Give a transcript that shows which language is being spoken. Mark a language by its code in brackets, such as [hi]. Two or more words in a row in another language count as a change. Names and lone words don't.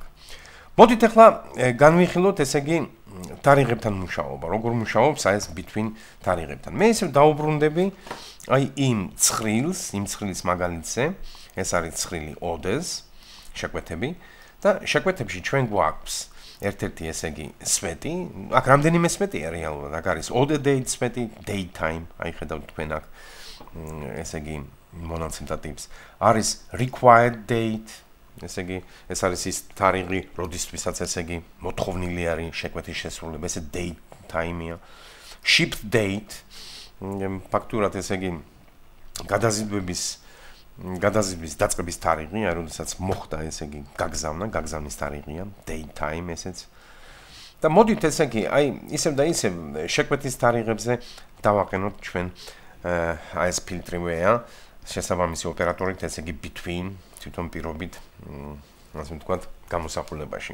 [ka] მოდით ახლა განვიხილოთ ესე იგი თარიღებთან მუშაობა, როგორ მუშაობს აი ეს between თარიღებთან. მე ისევ დაუბრუნდები აი იმ ცხრილის მაგალითზე, ეს არის ცხრილი odes შეკვეთები და შეკვეთებში ჩვენ გვაქვს ერთ-ერთი ესე იგი სვეტი, აქ რამდენიმე სვეტია რეალურად, აქ არის [en] order date [ka] სვეტი, [en] date time, [ka] აი ხედავთ თქვენ აქ ესე იგი მონაცემთა ტიპს, არის [en] required date [ka] ესე იგი ეს არის ის თარიღი, როდისთვისაც ესე იგი მოთხოვნილი არის შეკვეთის შესრულება, ესე [en] date time-ია. Shipped date [ka] ფაქტურად ესე იგი გადაზიდვის დაწყების თარიღია, როდესაც მოხდა ესე იგი გაგზავნის თარიღია, date time ესეც. და მოდით ესე იგი აი ისევ და ისევ შეკვეთის თარიღებზე დავაყენოთ ჩვენ აი ეს ფილტრია შესაბამისი ოპერატორით ესე იგი between თვითონ პირობით ასე ვთქვათ გამოსახულებაში.